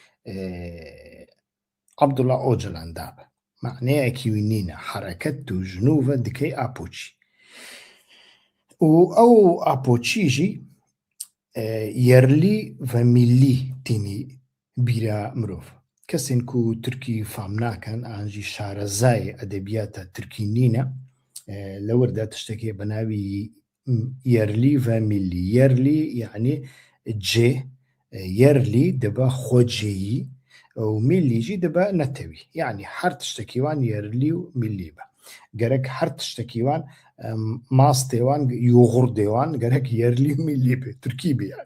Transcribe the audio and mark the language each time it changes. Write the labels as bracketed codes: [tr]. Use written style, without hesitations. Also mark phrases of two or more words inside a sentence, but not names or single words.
[ku] Abdullah Öcalan de be maneyekî wî nîne hereket û ji nû ve dike apoçî û ew apoçî jî [tr] yerlî ve millî [ku] tînî bîra mirov کەسێن و تورکی فام ناکەن ئانجی شارەزای ئەدەبیاتە تورکی نینە لەوەردا تشتێکی بە ناوی یەرلی و میلی. یەرلی یعنی جێ، یەرلی دەبە خۆجێیی و میلیژی دەبە نەتەوی، یعنی هەر تشتێکیوان یەرلی و میلی بە گەرەک هەر تشتێکیوان ماستێوان یوغڕدێوان گەرەک یەرلی و میلی بێ تورکی بیان.